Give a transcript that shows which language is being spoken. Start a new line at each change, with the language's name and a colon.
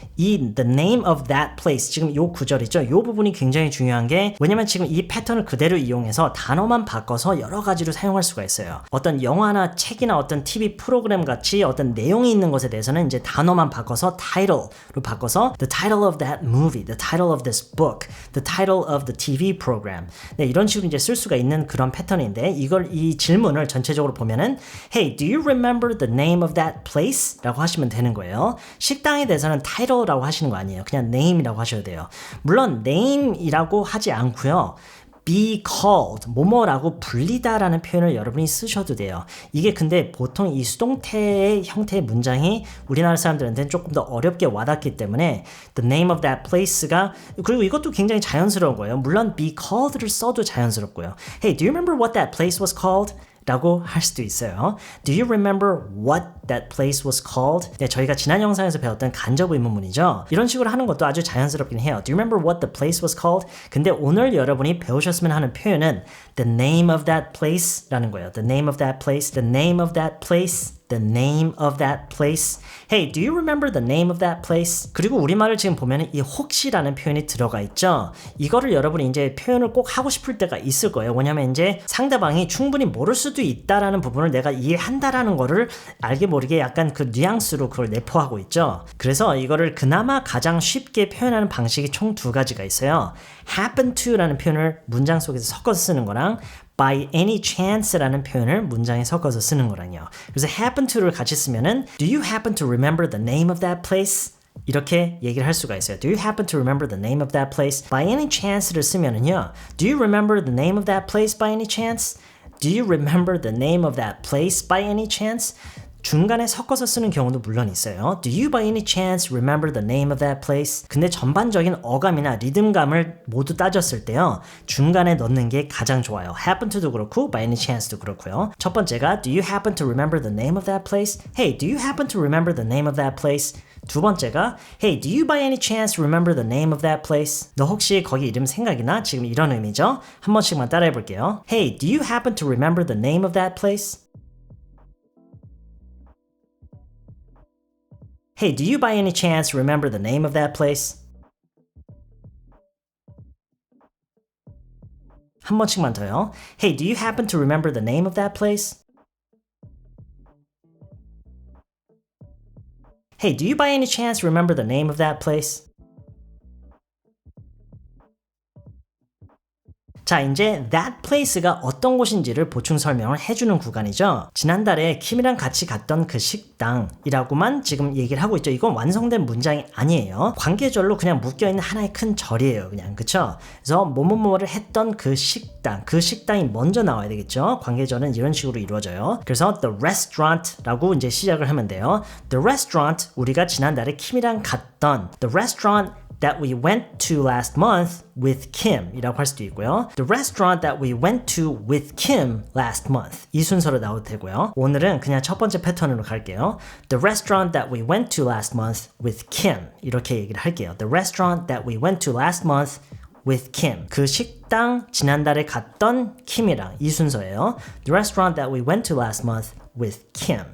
Korean: 이
English: the name of that place
Korean: 지금 요 구절 있죠? 요 부분이 굉장히 중요한 게 왜냐면 지금 이 패턴을 그대로 이용해서 단어만 바꿔서 여러 가지로 사용할 수가 있어요. 어떤 영화나 책이나 어떤 TV 프로그램 같이 어떤 내용이 있는 것에 대해서는 이제 단어만 바꿔서 title로 바꿔서
English: the title of that movie, the title of this book, the title of the TV program.
Korean: 네, 이런 식으로 이제 쓸 수가 있는 그런 패턴인데 이 질문을 전체적으로 보면은
English: Hey, do you remember the name of that place?
Korean: 라고 하시면 되는 거예요. 식당에 대해서는 title라고 하시는 거 아니에요. 그냥 name이라고 하셔도 돼요. 물론 name이라고 하지 않고요. be called, 뭐뭐라고 불리다라는 표현을 여러분이 쓰셔도 돼요. 이게 근데 보통 이 수동태의 형태의 문장이 우리나라 사람들한테는 조금 더 어렵게 와닿기 때문에
English: the name of that place
Korean: 가 그리고 이것도 굉장히 자연스러운 거예요. 물론 be called를 써도 자연스럽고요.
English: Hey, do you remember what that place was called?
Korean: 라고 할 수도 있어요.
English: Do you remember what that place was called?
Korean: 네, 저희가 지난 영상에서 배웠던 간접 의문문이죠. 이런 식으로 하는 것도 아주 자연스럽긴 해요.
English: Do you remember what the place was called?
Korean: 근데 오늘 여러분이 배우셨으면 하는 표현은
English: the name of that place
Korean: 라는 거예요.
English: The name of that place, the name of that place, the name of that place. Hey, do you remember the name of that place?
Korean: 그리고 우리말을 지금 보면 이 혹시라는 표현이 들어가 있죠. 이거를 여러분이 이제 표현을 꼭 하고 싶을 때가 있을 거예요. 왜냐면 이제 상대방이 충분히 모를 수도 있다라는 부분을 내가 이해한다라는 거를 알게 모르게 약간 그 뉘앙스로 그걸 내포하고 있죠. 그래서 이거를 그나마 가장 쉽게 표현하는 방식이 총 두 가지가 있어요.
English: happen to
Korean: 라는 표현을 문장 속에서 섞어서 쓰는 거랑
English: by any chance
Korean: 라는 표현을 문장에 섞어서 쓰는 거랑요. 그래서
English: happen to를
Korean: 같이 쓰면은
English: Do you happen to remember the name of that place?
Korean: 이렇게 얘기를 할 수가 있어요.
English: Do you happen to remember the name of that place? By any chance를
Korean: 쓰면은요.
English: Do you remember the name of that place by any chance? Do you remember the name of that place by any chance?
Korean: 중간에 섞어서 쓰는 경우도 물론 있어요.
English: Do you by any chance remember the name of that place?
Korean: 근데 전반적인 어감이나 리듬감을 모두 따졌을 때요. 중간에 넣는 게 가장 좋아요.
English: happen to도
Korean: 그렇고
English: by any chance도
Korean: 그렇고요. 첫 번째가
English: Do you happen to remember the name of that place? Hey, do you happen to remember the name of that place?
Korean: 두 번째가
English: Hey, do you by any chance remember the name of that place?
Korean: 너 혹시 거기 이름 생각이 나? 지금 이런 의미죠. 한 번씩만 따라해 볼게요.
English: Hey, do you happen to remember the name of that place? Hey, do you by any chance remember the name of that place?
Korean: 한 번씩만 더요.
English: Hey, do you happen to remember the name of that place? Hey, do you by any chance remember the name of that place?
Korean: 자, 이제 that place가 어떤 곳인지를 보충 설명을 해주는 구간이죠. 지난달에 킴이랑 같이 갔던 그 식당이라고만 지금 얘기를 하고 있죠. 이건 완성된 문장이 아니에요. 관계절로 그냥 묶여있는 하나의 큰 절이에요. 그냥 그쵸? 그래서 뭐뭐뭐를 했던 그 식당, 그 식당이 먼저 나와야 되겠죠. 관계절은 이런 식으로 이루어져요. 그래서 the restaurant라고 이제 시작을 하면 돼요.
English: The restaurant,
Korean: 우리가 지난달에 킴이랑 갔던
English: the restaurant that we went to last month with Kim
Korean: 이라고 할 수도 있고요.
English: The restaurant that we went to with Kim last month
Korean: 이 순서로 나와도 되고요. 오늘은 그냥 첫 번째 패턴으로 갈게요.
English: The restaurant that we went to last month with Kim
Korean: 이렇게 얘기를 할게요.
English: The restaurant that we went to last month with Kim
Korean: 그 식당 지난달에 갔던 킴이랑 이 순서예요.
English: The restaurant that we went to last month with Kim.